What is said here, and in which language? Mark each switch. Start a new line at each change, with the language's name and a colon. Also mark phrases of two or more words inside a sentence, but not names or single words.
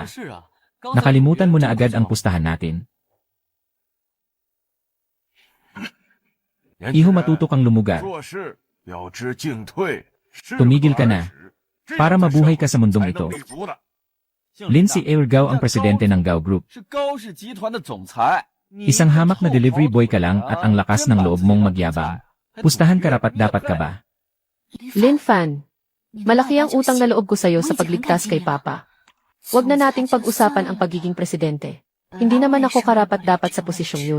Filipino: Nakalimutan mo na agad ang pustahan natin. Iho, matuto kang lumugar. Tumigil ka na. Para mabuhay ka sa mundong ito. Lin si Air Gao ang presidente ng Gao Group.
Chinese: 是高氏集团的总裁。
Filipino: Isang hamak na
English: delivery boy
Filipino: ka lang at ang lakas ng loob mong magyabang. Pustahan karapat-dapat ka ba? Lin Fan, malaki ang utang na loob ko sa'yo sa pagligtas kay Papa. Huwag na nating pag-usapan ang pagiging presidente. Hindi naman ako karapat-dapat sa posisyong yun.